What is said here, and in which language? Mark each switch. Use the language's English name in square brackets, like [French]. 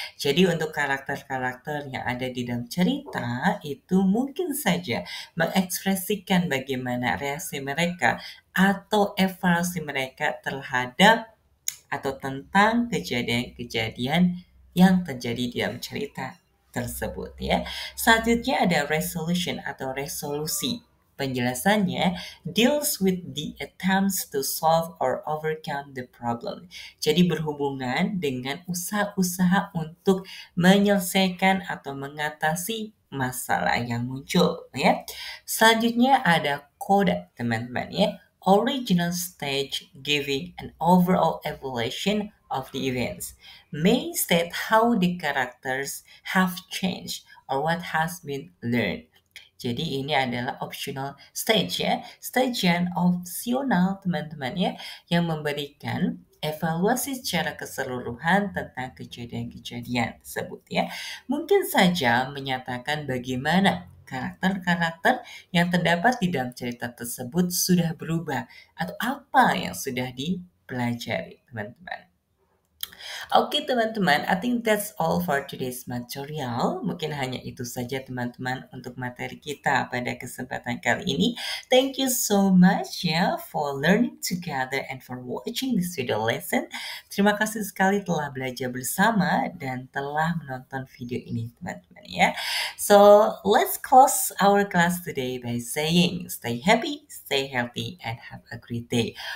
[Indonesian] Jadi untuk karakter-karakter yang ada di dalam cerita itu mungkin saja mengekspresikan bagaimana reaksi mereka atau evaluasi mereka terhadap atau tentang kejadian-kejadian yang terjadi di dalam cerita tersebut ya. Selanjutnya ada resolution atau resolusi. Penjelasannya [English] deals with the attempts to solve or overcome the problem. [Indonesian] Jadi berhubungan dengan usaha-usaha untuk menyelesaikan atau mengatasi masalah yang muncul ya. Selanjutnya ada coda teman-teman ya. [English] Original stage giving an overall evaluation of the events may state how the characters have changed or what has been learned. [Indonesian] Jadi ini adalah optional stage ya, stage yang opsional teman-teman ya, yang memberikan evaluasi secara keseluruhan tentang kejadian-kejadian tersebut ya. Mungkin saja menyatakan bagaimana karakter-karakter yang terdapat di dalam cerita tersebut sudah berubah atau apa yang sudah dipelajari, teman-teman. Oke teman-teman, [English] I think that's all for today's material. [Indonesian] Mungkin hanya itu saja teman-teman untuk materi kita pada kesempatan kali ini. [English] Thank you so much ya for learning together and for watching this video lesson. [Indonesian] Terima kasih sekali telah belajar bersama dan telah menonton video ini teman-teman ya. [English] So let's close our class today by saying stay happy, stay healthy, and have a great day.